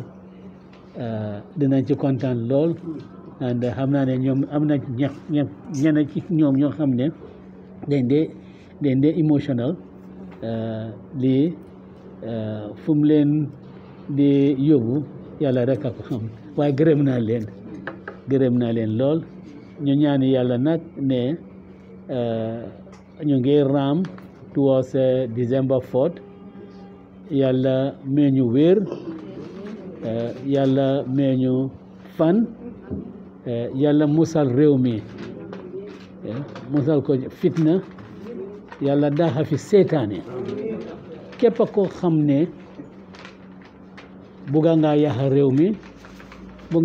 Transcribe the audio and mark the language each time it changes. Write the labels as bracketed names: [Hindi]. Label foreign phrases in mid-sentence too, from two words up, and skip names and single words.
[Wolof] dinañ ci kontaan lool and xam naa ne ñoom am na ñenn ci ñoom ñoo xam ne dañ dee emotional lii fu mu leen di yóbbu yàlla rek a ko xam waaye gërëm naa leen lool ñu ñaan yàlla nag ne ñu ngi raam towards December 4th yàlla mee ñu wér yàlla mee ñu fan yàlla musal réew mi musal ko fitna yàlla daaxa fi seetaane képp ko xam ne bugga nga yàq réew mi bu